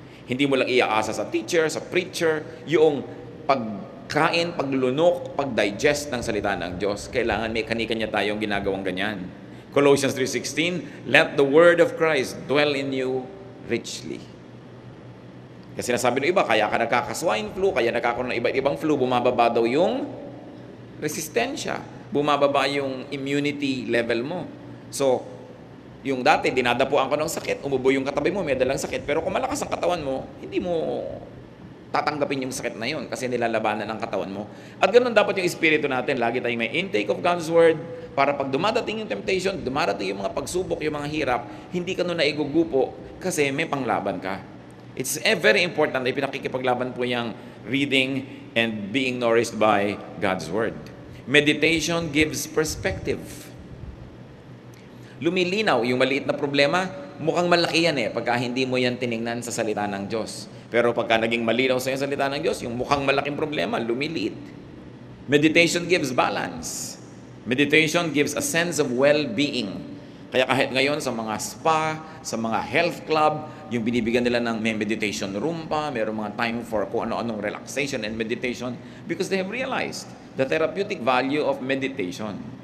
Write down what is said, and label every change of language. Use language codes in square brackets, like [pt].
[tl] Hindi mo lang iaasa sa teacher, sa preacher, yung pagkain, paglunok, pagdigest ng salita ng Diyos. Kailangan may kanya-kanya tayong ginagawang ganyan. [en] Colossians 3:16, let the word of Christ dwell in you richly. [tl] Kasi sinasabi ng iba, kaya ka nagkaka-swine flu, kaya nagkakaroon ng iba't-ibang flu, bumababa daw yung resistensya, bumababa yung immunity level mo. So, yung dati, dinadapuan ka ng sakit, umubo yung katabi mo, may dalang sakit, pero kung malakas ang katawan mo, hindi mo tatanggapin yung sakit na yun kasi nilalabanan ang katawan mo. At ganoon dapat yung espiritu natin, lagi tayong may [en] intake of God's Word [tl] para pag dumadating yung temptation, dumadating yung mga pagsubok, yung mga hirap, hindi ka nun naigugupo kasi may panglaban ka. [en] It's very important [tl] na ipinakikipaglaban po yung [en] reading and being nourished by God's Word. Meditation gives perspective. [tl] Lumilinaw yung maliit na problema, mukhang malaki yan pagka hindi mo yan tiningnan sa salita ng Diyos. Pero pagka naging malinaw sa salita ng Diyos, yung mukhang malaking problema, lumiliit. [en] Meditation gives balance. Meditation gives a sense of well-being. [tl] Kaya kahit ngayon sa mga spa, sa mga health club, yung binibigyan nila ng may meditation room pa, mayroong mga time for kung ano-anong relaxation and meditation [en] because they have realized the therapeutic value of meditation.